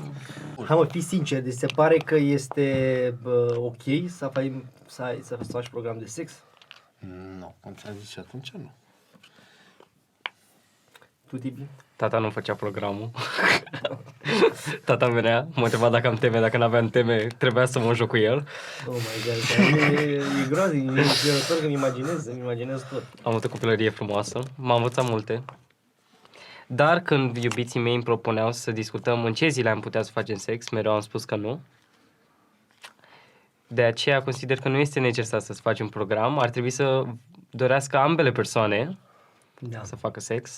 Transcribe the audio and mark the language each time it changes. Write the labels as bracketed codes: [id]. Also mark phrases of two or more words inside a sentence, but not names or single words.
[ro] Hai mă, fii sincer, deci se pare că este ok să faci program de sex? Nu, cum ți-am zis și atunci nu. Tu, Tibi? Tata nu făcea programul. Tata venea, mă întreba dacă am teme, dacă n-aveam teme, trebuia să mă joc cu el. [en] Oh my god, [ro] e groaznic, e înfiorător că îmi imaginez tot. Am avut o copilărie frumoasă, m-am învățat multe. Dar când iubiții mei îmi propuneau să discutăm în ce zile am putea să facem sex, mereu am spus că nu. De aceea consider că nu este necesar să facem un program, ar trebui să dorească ambele persoane să facă sex.